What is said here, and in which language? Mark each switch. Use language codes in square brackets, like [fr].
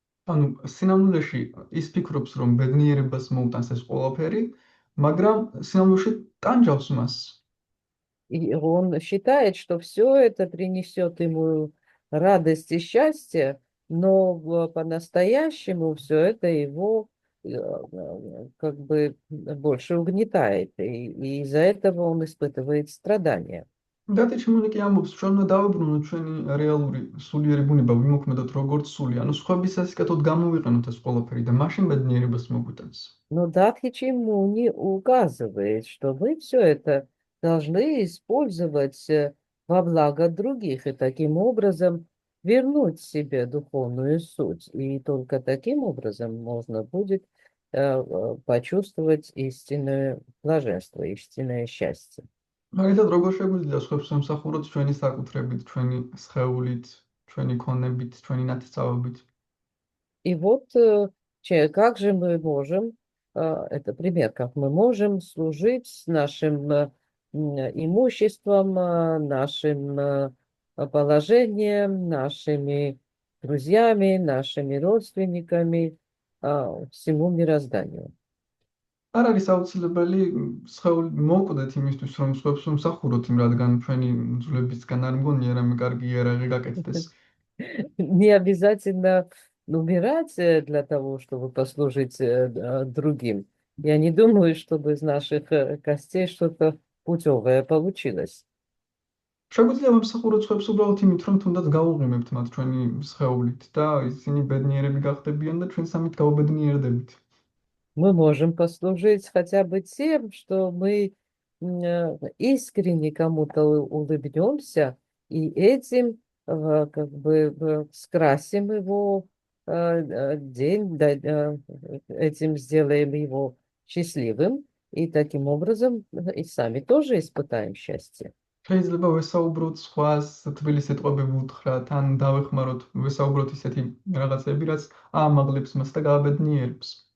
[ka] ანუ სინამდვილეში ის ფიქრობს, რომ ბედნიერებას მოუტანს ეს ყველაფერი, მაგრამ სინამდვილეში ტანჯავს მას. [ru] И он считает, что все это принесет ему радость и счастье, но по-настоящему все это его как бы больше угнетает, и из-за этого он испытывает страдания. [ka] დატეჩმული კი ამბობს, ჩვენ უნდა დავებრუნოთ ჩვენი რეალური სულიერი ბუნება, ვიმოქმედოთ როგორც სული, ანუ სხვებისას კეთოთ გამოვიყენოთ ეს ყველაფერი და მაშინ ბედნიერებას მოგვიტანს. [ru] Но Датхи Чиммуни указывает, что вы все это должны использовать во благо других и таким образом вернуть себе духовную суть. И только таким образом можно будет почувствовать истинное блаженство, истинное счастье. [ka] მაგალითად, როგორ შეგვიძლია სხვებს ვემსახუროთ ჩვენი საკუთრებით, ჩვენი სხეულით, ჩვენი ქონებით, ჩვენი ნათესავებით? [ru] И вот как же мы можем, это пример, как мы можем служить нашим имуществом, нашим положением, нашими друзьями, нашими родственниками, всему мирозданию. [ka] არ არის აუცილებელი სხეული მოვკვდეთ იმისთვის, რომ სხვებს ვემსახუროთ, რადგან ჩვენი ძვლებისგან არ მგონია რამე კარგი იარაღი გაკეთდეს. [ru] Не обязательно умирать для того, чтобы послужить другим. Я не думаю, чтобы из наших костей что-то путевое получилось. [ka] შეგვიძლია ვემსახუროთ სხვებს უბრალოდ იმით, რომ თუნდაც გავუღიმებთ მათ ჩვენი სხეულით და ისინი ბედნიერები გახდებიან და ჩვენ სამით გავაბედნიერდებით. [ru] Мы можем послужить хотя бы тем, что мы искренне кому-то улыбнемся, и этим как бы скрасим его день, этим сделаем его счастливым, и таким образом и сами тоже испытаем счастье. [ka] შეიძლება ვესაუბროთ სხვას თბილი სიტყვები ვუთხრათ, ან დავეხმაროთ ვესაუბროთ ისეთი რაღაცები, რაც აამაღლებს მას და გააბედნიერებს.